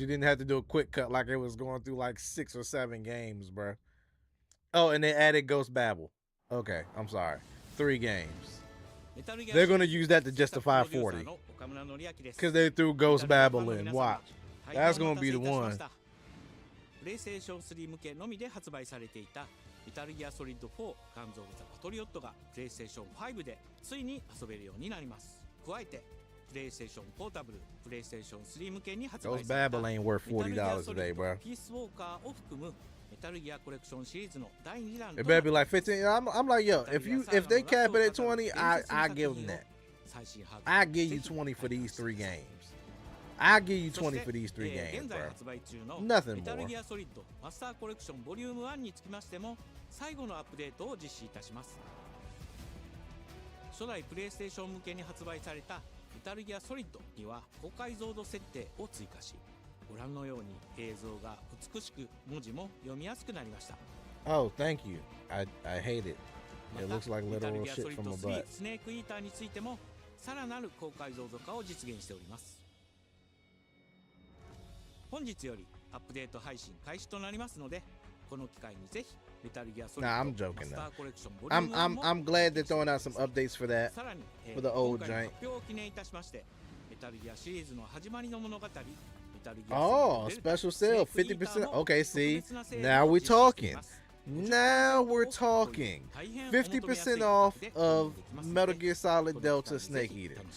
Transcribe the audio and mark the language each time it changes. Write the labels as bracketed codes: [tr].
[en] You didn't have to do a quick cut like it was going through like 6 or 7 games, bro. Oh, and they added Ghost Babel. Okay, I'm sorry. 3 games. They're going to use that to justify 40. Because they threw Ghost Babel in. Watch. That's going to be the one. [ja] PlayStation 3向けのみで発売されていたメタルギアソリッド4ガンズ・オブ・ザ・パトリオットが PlayStation 5でついに遊べるようになります。加えて PlayStation ポータブル、PlayStation 3向けに発売された [en] Ghost Babel ain't worth $40 today, bro. [ja] ピースウォーカーを含むメタルギアコレクションシリーズの第2弾 [en] It better be like 15. I'm like, yo, if they cap it at 20, I give them that. I give you 20 for these 3 games. I give you 20 for these 3 games, bro. Nothing more. [ja] メタルギアソリッドマスターコレクションボリューム1につきましても最後のアップデートを実施いたします。初代プレイステーション向けに発売されたメタルギアソリッドには高解像度設定を追加し、ご覧のように映像が美しく文字も読みやすくなりました。 [en] Oh, thank you. I hate it. It looks like literal shit from a butt. [ja] スネークイーターについてもさらなる高解像度化を実現しております。本日よりアップデート配信開始となりますので、この機会にぜひメタルギアソリッドマスターコレクションボリューム1も [en] I'm glad they're throwing out some updates for that. [ja] さらに [en] For the old [ja] 今回の [en] joint. [ja] 発表を記念いたしまして、メタルギアシリーズの始まりの物語、メタルギア [en] Oh, special sale, 50%. Okay, see, now we're talking. Now we're talking. 50% off of Metal Gear Solid Delta Snake Eater.